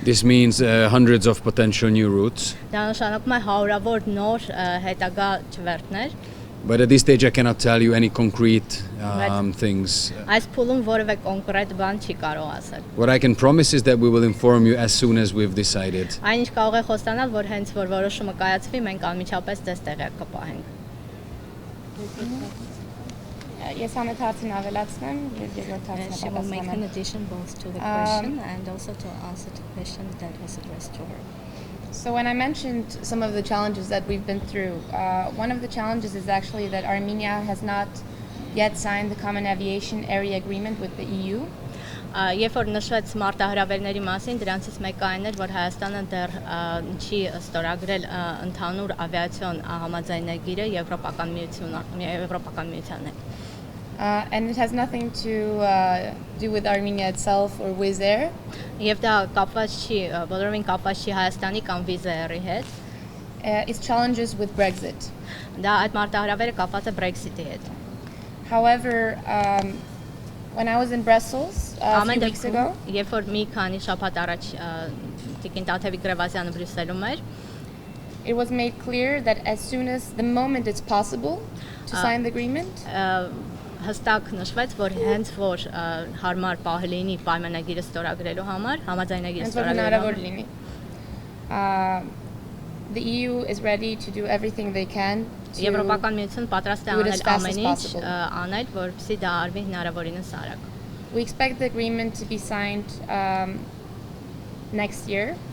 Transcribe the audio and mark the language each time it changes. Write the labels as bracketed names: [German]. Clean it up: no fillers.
[English] This means hundreds of potential new routes. [Armenian] Դա նշանակում է հարյուրավոր նոր հետագա չվերթներ։ [English] But at this stage I cannot tell you any concrete things. [Armenian] Այս փուլում որևէ կոնկրետ բան չի կարող ասել։ [English] What I can promise is that we will inform you as soon as we've decided. [Armenian] Այն ինչ կարող է խոստանալ, որ hենց որ որոշումը կայացվի, մենք անմիջապես դες տեղյակ կպահենք։ Ես համետ հարցին ավելացնեմ եւ երկրորդ հարցին [English] She will make an [Armenian] պատասխանեմ։ [English] addition both to the question and also to answer the question that was addressed to her. So when I mentioned some of the challenges that we've been through, one of the challenges is actually that Armenia has not yet signed the Common Aviation Area Agreement with the EU. [Armenian] Երբ որ նշվեց մարտահրավերների մասին, դրանցից մեկը այն էր, որ Հայաստանը դեռ չի ստորագրել ընդհանուր ավիացիոն համաձայնագիրը Եվրոպական միության հետ։ [English] And it has nothing to do with Armenia itself or Wizz Air. [Armenian] Եվ դա կապված չի, բոլորովին կապված չի Հայաստանի կամ Wizz Air-ի հետ։ [English] Its challenges with Brexit. [Armenian] Դա այդ մարտահրավերը կապված է Brexit-ի հետ։ [English] However, when I was in Brussels a few weeks ago, [Armenian] երբ որ մի քանի շաբաթ առաջ Տիկին Տաթևիկ Գրևազյանը Բրյուսելում էր, [English] it was made clear that as soon as the moment it's possible to sign the agreement, [Armenian] հստակ նշվեց, որ հենց որ հարմար պահ լինի պայմանագիրը ստորագրելու համար, համաձայնագիրը ստորագրելու համար, [English] the EU is ready to do everything they can to [Armenian] Եվրոպական միությունը պատրաստ է [English] do it [Armenian] անել [English] as fast as [Armenian] ամեն ինչ [English] possible. [Armenian] անել, որպեսզի դա արվի հնարավորինս արագ։ [English] We expect the agreement to be signed next year.